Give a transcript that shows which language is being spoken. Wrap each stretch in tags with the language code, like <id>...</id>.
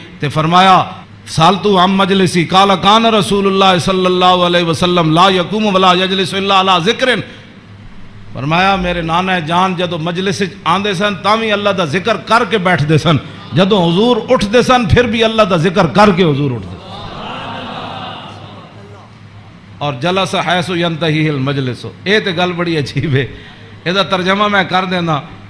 <pa>تے فرمایا</pa> <ar>سالتو عن مجلسی قال کان رسول اللہ صلی اللہ علیہ وسلم لا یقوم ولا یجلس الا علی ذکر.</ar> <pa>فرمایا میرے نانا جان جدو مجلس آندے سن تاوی اللہ دا ذکر کر کے بیٹھ دے سن, جدو حضور اٹھ دے سن پھر بھی اللہ دا ذکر کر کے حضور اٹھ دے.</pa> <ar>اور جلس حیث ینتہی المجلس.</ar> <pa>اے تے گل بڑی عجیب ہے, اے دا ترجمہ میں کر دینا.</pa>